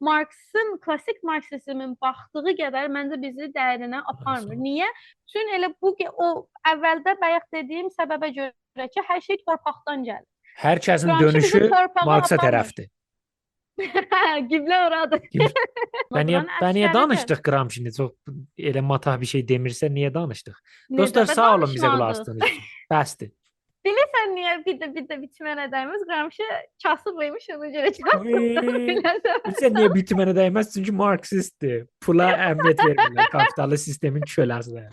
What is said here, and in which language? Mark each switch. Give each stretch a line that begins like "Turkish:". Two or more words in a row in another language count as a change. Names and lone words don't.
Azerbaijani: Marksın, klassik marksizmin baxdığı qədər məncə bizi dərinə aparmır. Sağ ol. Niyə? Çünki elə o əvvəldə bayaq dediyim səbəbə görə ki, hər şey torpaqdan gəlir. Hər kəsin Gramsci bizi dönüşü torpağa Marksa aparmır. tərəfdir. Qiblə oradır.
Turkish: Ben niye,
Azerbaijani: Buranın
Turkish: ben niye
Azerbaijani: əksəridir. danıştık Gramsci'ni? Çok elə matah bir şey demirsə niye danıştık? Necə Dostlar də sağ olun bizə qulaq danışmadıq. asdığınız üçün. Bəsdir. Bilirsən niyə bir də bitmənə dəyməz? Gramsci kasıblıymış, ona görə kasıblı. Bilirsən niyə bitmənə dəyməz? Çünki Marksistdir. Pula əhəmiyyət vermirlər. Kapitalist sistemin köləsinə.